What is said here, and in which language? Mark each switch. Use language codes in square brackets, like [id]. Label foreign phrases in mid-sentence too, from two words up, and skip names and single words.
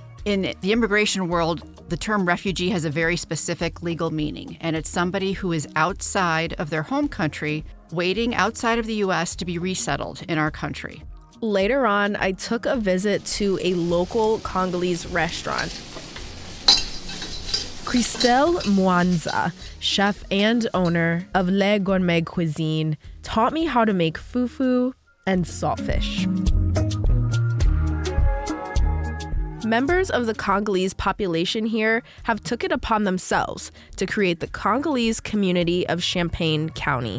[en] In the immigration world, the term refugee has a very specific legal meaning, and it's somebody who is outside of their home country, waiting outside of the U.S. to be resettled in our country. Later on, I took a visit to a local Congolese restaurant. Christelle Mwanza, chef and owner of Le Gourmet Cuisine, taught me how to make fufu and saltfish. Members of the Congolese population here have took it upon themselves to create the Congolese community of Champaign County.